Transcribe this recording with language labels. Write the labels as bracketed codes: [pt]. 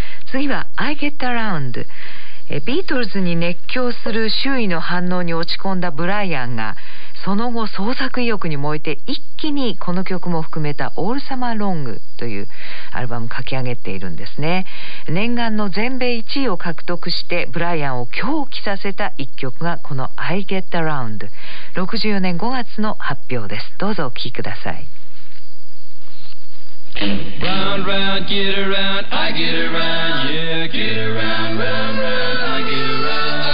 [ja] 次は I Get Around。ビートルズに熱狂する周囲の反応に落ち込んだブライアンがその後創作意欲に燃えて一気にこの曲も含めたオールサマーロングというアルバムを書き上げているんですね。念願の全米1位を獲得してブライアンを狂気させた一曲がこの I Get Around。 64年5月の発表です。どうぞお聴きください。 [en] Round, round, get around, I get around, yeah, get around, round, round, I get around,